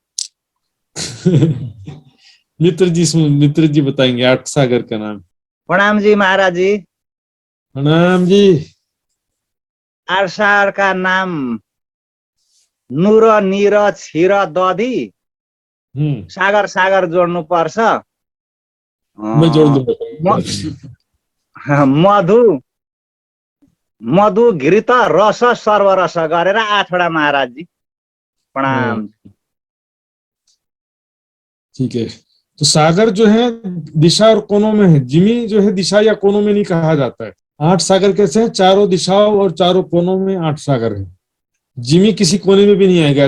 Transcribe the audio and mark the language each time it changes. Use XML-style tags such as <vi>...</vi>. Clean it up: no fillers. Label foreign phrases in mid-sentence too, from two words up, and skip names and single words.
<hi>मित्र जी बताएंगे 8 सागर का नाम। प्रणाम जी महाराज जी। प्रणाम जी।</hi> <ne>8 सागर का नाम नूर, नीर, क्षीर, दधी, सागर सागर जोड्नु पर्छ।</ne> <hi>मैं जोड़ दूंगा।</hi> <ne>मधु, घृत, रस, सर्वरस गरेर 8वटा महाराज जी। प्रणाम।</ne> <hi>ठीक है, तो सागर जो है दिशा और कोनों में है, जिमी जो है दिशा या कोनों में नहीं कहा जाता है। 8 सागर कैसे हैं? चारों दिशाओं और चारों कोनों में 8 सागर है। जिमी किसी कोने में भी नहीं आएगा।</hi>